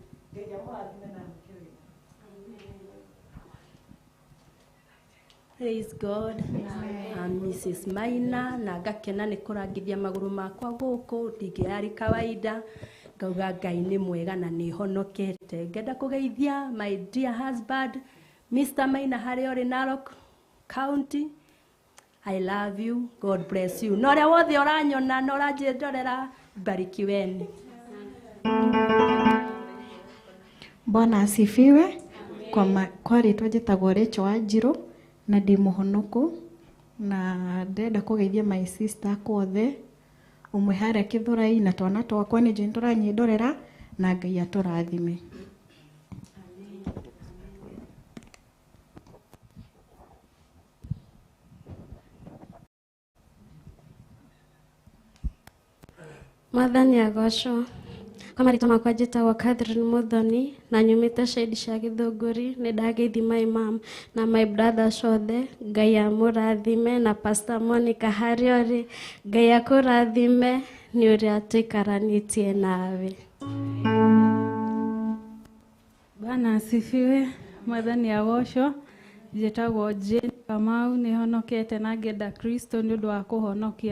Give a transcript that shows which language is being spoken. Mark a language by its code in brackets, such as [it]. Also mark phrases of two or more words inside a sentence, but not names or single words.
[en] Praise God. I'm Mrs. [ki] Maina na ngakena nĩ kũrangithia magũrũ makwa gũkũ ndingĩarĩ kawaida ngauga Ngai nĩ mwega na nĩ honokete. Ngenda kũgeithia [en] my dear husband [ki] Mr. Maina harĩa ũrĩ Narok County. [en] I love you. God bless you. [ki] Na ũrĩa wothe ũranyona na ũranjĩndorera mbarikiweni. [sw] Bwana asifiwe. [ki] Kwa rĩtwa njĩtagwo Rachel Wanjirũ na ndĩ mũhonoku na ndenda kũgeithia [en] my sister [ki] kwothe ũmwe harĩa Githurai na twana twakwa nĩ njũĩ tũranyĩndorera na Ngai atũrathime. Mwathani agocwo. Kwa marĩtwa makwa njĩtagwo Catherine Muthoni na nyumĩte Shade cia Githunguri. Nĩ ndageithi [en] my mom [ki] na [en] my brother [ki] Shothe. Ngai amũrathime na Pastor Monica harĩa ũrĩ. Ngai akũrathime nĩ ũrĩa tũikaranĩtie nawe. [sw] Bwana asifiwe. [ki] Mwathani agocwo. Njĩtagwo Jane Kamau, nĩ honokete na ngenda Kristo nĩ ũndũ wa kũhonokia.